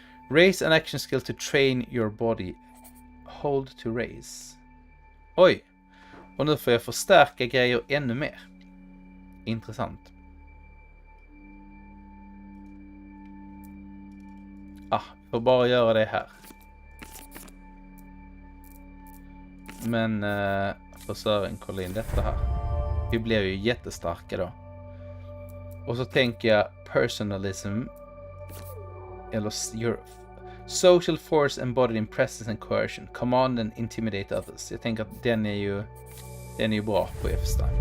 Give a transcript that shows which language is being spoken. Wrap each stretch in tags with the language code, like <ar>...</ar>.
<en>Raise an action skill to train your body. Hold to raise. Oj!</en> <sv>Och nu får jag förstärka grejer ännu mer. Intressant. Får bara göra det här. Men för Sören, kolla in detta här. Vi blir ju jättestarka då. Och så tänker jag personalism.</sv> <en>Eller your social force embodied in presence and coercion. Command and intimidate others.</en> <sv>Jag tänker att den är ju bra på FZ.</sv>